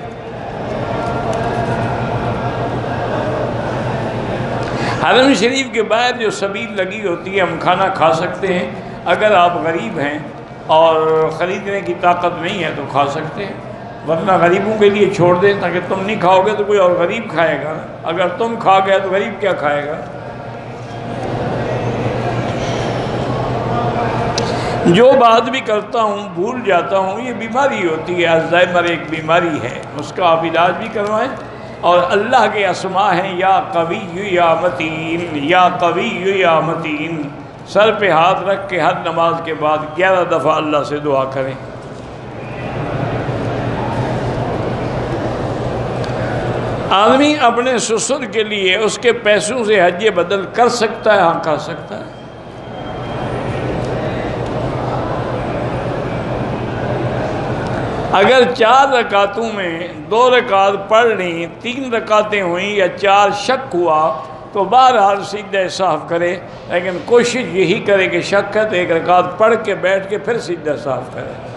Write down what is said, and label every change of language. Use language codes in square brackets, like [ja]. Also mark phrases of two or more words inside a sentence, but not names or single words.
[ur] حرم شریف کے باہر جو سبیل لگی ہوتی ہے ہم کھانا کھا سکتے ہیں، اگر آپ غریب ہیں اور خریدنے کی طاقت نہیں ہے تو کھا سکتے ہیں، ورنہ غریبوں کے لیے چھوڑ دیں، تاکہ تم نہیں کھاؤ گے تو کوئی اور غریب کھائے گا، اگر تم کھا گئے تو غریب کیا کھائے گا۔ جو بات بھی کرتا ہوں بھول جاتا ہوں، یہ بیماری ہوتی ہے، الزائمر ایک بیماری ہے، اس کا آپ علاج بھی کروائیں۔ اور اللہ کے اسماء ہیں [ar] یا قوی یا متین، یا قوی یا متین، [ur] سر پہ ہاتھ رکھ کے ہر نماز کے بعد 11 دفعہ اللہ سے دعا کریں۔ آدمی اپنے سسر کے لیے اس کے پیسوں سے حج بدل کر سکتا ہے؟ ہاں کر سکتا ہے۔ اگر 4 رکعتوں میں 2 رکعت پڑھ لی، 3 رکعتیں ہوئیں یا 4 شک ہوا تو بہرحال سجدہ صاف کرے، لیکن کوشش یہی کرے کہ شک ہے تو 1 رکعت پڑھ کے بیٹھ کے پھر سجدہ صاف کرے۔